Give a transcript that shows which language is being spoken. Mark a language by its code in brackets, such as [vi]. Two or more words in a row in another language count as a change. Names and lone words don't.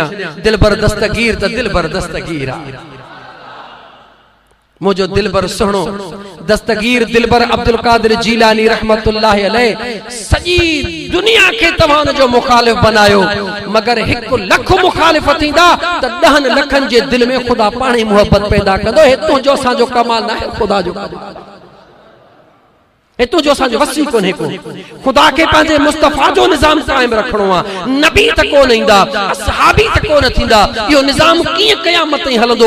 [sd] दिलबर दस्तगीर त दिलबर दस्तगीर आहे, मुझो दिलबर सुनो दस्तगीर दिलबर अब्दुल कादिर जीलानी रहमतुल्लाहि अलैह सजी दुनिया के तवान जो मुखालिफ बनायो, मगर 1 लख मुखालिफ थींदा त 10 लखन जे दिल में खुदा पाणी मोहब्बत पैदा कंदो। हे तुंहिंजो असांजो कमाल न आहे, खुदा जो। एतो जो असांजो वसी कोन्हे को खुदा के पंहिंजे मुस्तफ़ा जो निज़ाम क़ाइम रखणो आहे नबी त कोन ईंदा असहाबी त कोन थींदा इहो निज़ाम कीअं क़यामत ताईं हलंदो